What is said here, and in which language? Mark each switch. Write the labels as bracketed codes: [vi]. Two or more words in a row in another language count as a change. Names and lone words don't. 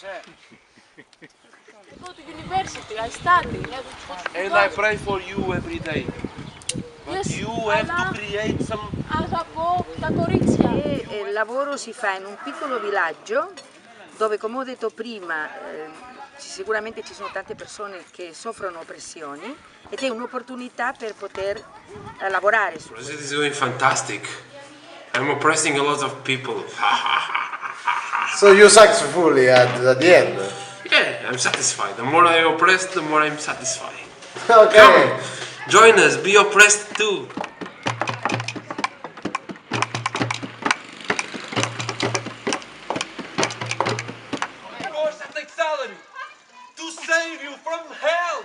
[en] Go to university, I study. And I pray for you every day. But Yes, you have to create some. [el] Αγαπώ τα κορίτσια. [it] Il lavoro si fa in un piccolo villaggio dove, come ho detto prima, sicuramente ci sono tante persone che soffrono oppressioni ed è un'opportunità per poter lavorare su questo. [en] It is doing fantastic. I'm oppressing a lot of people. So you're successfully at the end? Yeah, I'm satisfied. The more I oppress, the more I'm satisfied. Okay. Come, join us, be oppressed too. Your sexuality to save you from hell.